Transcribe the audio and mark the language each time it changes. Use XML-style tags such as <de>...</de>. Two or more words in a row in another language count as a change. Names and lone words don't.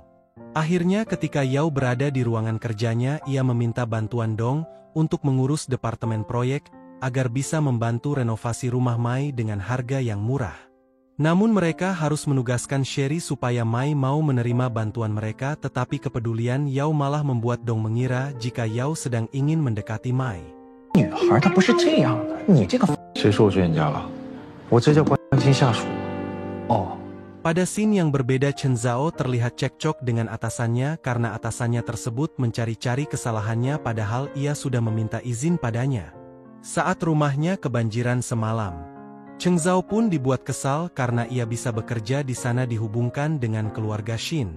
<id>Akhirnya ketika Yao berada di ruangan kerjanya ia meminta bantuan Dong untuk mengurus departemen proyek agar bisa membantu renovasi rumah Mai dengan harga yang murah. Namun mereka harus menugaskan Sherry supaya Mai mau menerima bantuan mereka tetapi kepedulian Yao malah membuat Dong mengira jika Yao sedang ingin mendekati Mai.</id> <zh>女孩她不是这样的，你这个谁说我追人家了？我这叫关心下属。哦。</zh> <id>Pada scene yang berbeda Chen Zhao terlihat cekcok dengan atasannya karena atasannya tersebut mencari-cari kesalahannya padahal ia sudah meminta izin padanya. Saat rumahnya kebanjiran semalam. Cheng Zhao pun dibuat kesal karena ia bisa bekerja di sana dihubungkan dengan keluarga Shin.</id>